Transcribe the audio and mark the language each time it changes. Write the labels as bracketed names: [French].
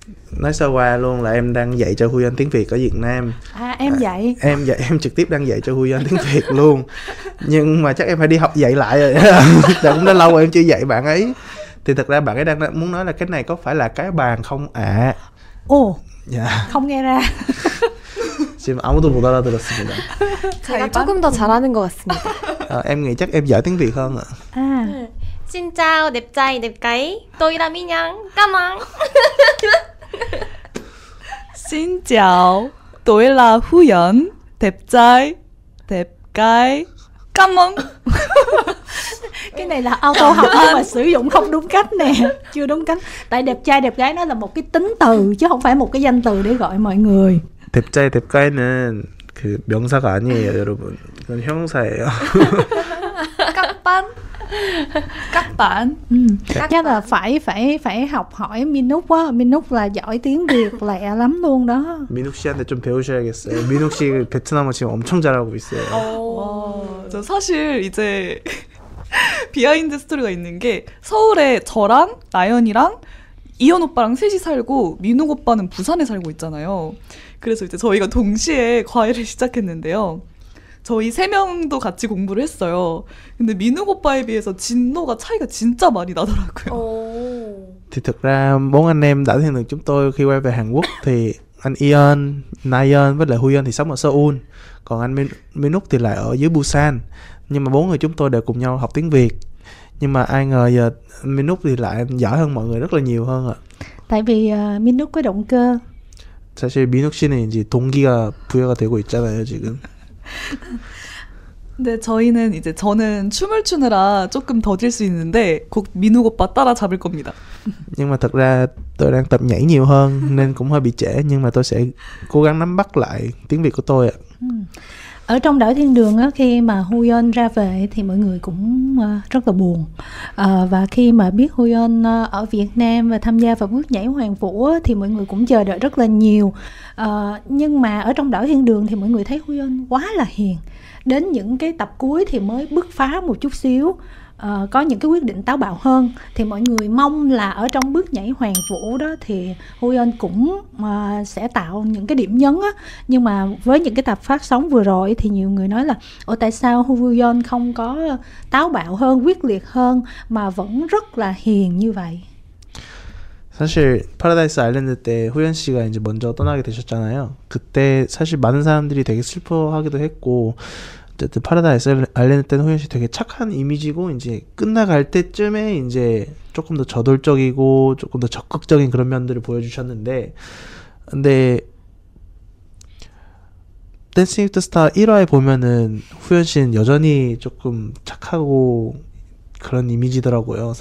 [Vietnamese] Nói sơ qua luôn là em đang dạy cho Huy Anh tiếng Việt ở Việt Nam. Em dạy. Em trực tiếp đang dạy cho Huy Anh tiếng Việt luôn. Nhưng mà chắc em phải đi học dạy lại rồi. Đã cũng đã lâu rồi em chưa dạy bạn ấy. Thì thật ra bạn ấy đang muốn nói là cái này có phải là cái bàn không ạ? Ồ. Dạ. Không nghe ra. [Korean] 지금 아무도 못 알아들었습니다. 제가 조금 더 잘하는 것 같습니다. [Vietnamese] Em nghĩ chắc em giỏi tiếng Việt hơn ạ. Xin chào, đẹp trai, đẹp gái. Tôi là Minh Yang. Cảm ơn. Xin chào, tôi là Huy Anh. Đẹp trai, đẹp gái. Cảm ơn. Cái này là auto học nhưng mà sử dụng không đúng cách nè, chưa đúng cách. Tại đẹp trai đẹp gái nó là một cái tính từ chứ không phải một cái danh từ để gọi mọi người. đẹp trai đẹp gái [Korean] 는 그 명사가 아니에요, 여러분. 그건 형사예요. [Vietnamese] 깜반. Các bạn. Chắc là phải học hỏi Minuk á. Minuk là giỏi tiếng Việt lẹ lắm luôn đó. [Korean] 민욱 씨한테 좀 배우셔야겠어요. 민욱 씨 베트남어 지금 엄청 잘하고 있어요. 저 사실 이제 비하인드 스토리가 있는 게 서울에 저랑 나연이랑 이현 오빠랑 셋이 살고 민욱 오빠는 부산에 살고 있잖아요. 그래서 이제 저희가 동시에 과외를 시작했는데요. 저희 3명도 같이 공부를 했어요. 근데 민욱 오빠에 비해서 진도가 차이가 진짜 많이 나더라고요. [Vietnamese] Thì thực ra 4 anh em đã thiên đường chúng tôi khi quay về Hàn Quốc thì anh Ion, Nayeon với lại Huyeon thì sống ở Seoul, còn anh Minuk thì lại ở dưới Busan. Nhưng mà 4 người chúng tôi đều cùng nhau học tiếng Việt. Nhưng mà ai ngờ giờ Minuk thì lại giỏi hơn mọi người rất là nhiều hơn ạ. Tại vì Minuk có động cơ. [Korean] 사실 민욱 씨는 이제 동기가 부여가 되고 있잖아요, 지금. 근데 저희는 이제 저는 춤을 추느라 조금 더딜 수 있는데 곧 민욱 오빠 따라 잡을 겁니다. [Vietnamese] Nhưng mà thật ra tôi đang tập nhảy nhiều hơn nên cũng hơi bị trễ, nhưng mà tôi sẽ cố gắng nắm bắt lại tiếng Việt của tôi ạ. Ở trong Đảo Thiên Đường á, khi mà Huyeon ra về thì mọi người cũng rất là buồn. Và khi mà biết Huyeon ở Việt Nam và tham gia vào bước nhảy Hoàng Vũ á, thì mọi người cũng chờ đợi rất là nhiều. Nhưng mà ở trong Đảo Thiên Đường thì mọi người thấy Huyeon quá là hiền. Đến những cái tập cuối thì mới bứt phá một chút xíu, có những cái quyết định táo bạo hơn. Thì mọi người mong là ở trong bước nhảy Hoàng Vũ đó thì Huyeon cũng sẽ tạo những cái điểm nhấn á. Nhưng mà với những cái tập phát sóng vừa rồi thì nhiều người nói là tại sao Huyeon không có táo bạo hơn, quyết liệt hơn mà vẫn rất là hiền như vậy. [Korean] 사실 파라다이스 아일랜드 때 후연 씨가 이제 먼저 떠나게 되셨잖아요. 그때 사실 많은 사람들이 되게 슬퍼하기도 했고, 어쨌든 파라다이스 아일랜드 때는 후연 씨 되게 착한 이미지고, 이제 끝나갈 때쯤에 이제 조금 더 저돌적이고 조금 더 적극적인 그런 면들을 보여주셨는데, 근데 댄싱 위드 스타 1화에 보면은 후연 씨는 여전히 조금 착하고 그런 이미지더라고요.